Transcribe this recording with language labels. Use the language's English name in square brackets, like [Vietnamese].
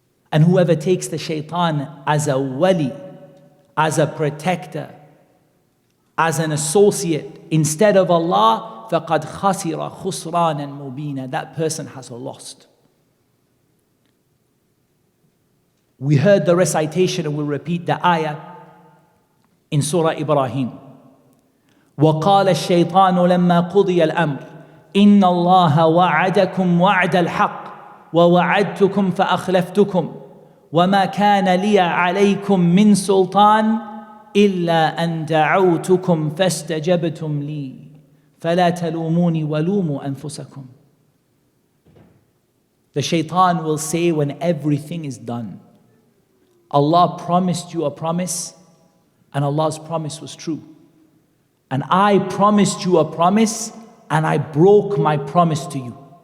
[English] And whoever takes the shaitan as a wali, as a protector, as an associate, instead of Allah, [Arabic] فَقَدْ خَسِرَ خُسْرَانًا مُبِينًا. [English] That person has lost. We heard the recitation and we'll repeat the ayah in Surah Ibrahim. [Arabic] وقال الشيطان لما قضي الأمر إن الله وعدكم وعد الحق ووعدتكم فأخلفتكم وما كان لي عليكم من سلطان إلا أن دعوتكم فاستجبتم لي فلا تلوموني ولوموا أنفسكم. [English] The shaitan will say when everything is done, Allah promised you a promise, and Allah's promise was true. And I promised you a promise, and I broke my promise to you.